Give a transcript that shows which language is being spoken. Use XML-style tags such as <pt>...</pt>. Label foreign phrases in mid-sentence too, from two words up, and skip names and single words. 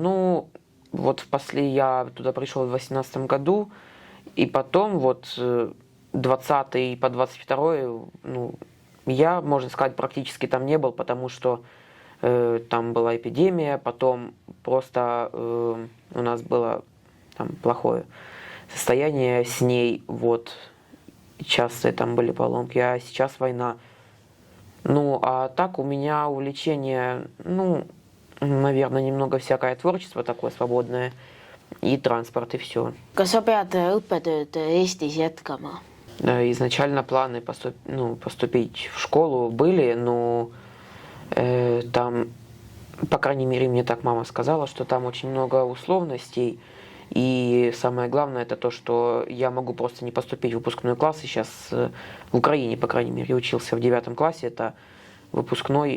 <ru>Ну, вот я туда пришел в 2018 году, и потом вот 20 по 22, ну, я, можно сказать, практически там не был, потому что там была эпидемия, потом просто у нас было там плохое состояние с ней, вот, часто там были поломки, а сейчас война. Ну, а так у меня увлечение, ну, наверное, немного всякое творчество такое свободное и транспорт, и все.</ru> <et>Kas sa pead õppetööd Eestis jätkama?</et> <ru>Изначально планы поступить в школу были, но там, по крайней мере, мне так мама сказала, что там очень много условностей, и самое главное это то, что я могу просто не поступить в выпускной класс, и сейчас в Украине, по крайней мере, учился в 9 классе, это выпускной считается.</ru>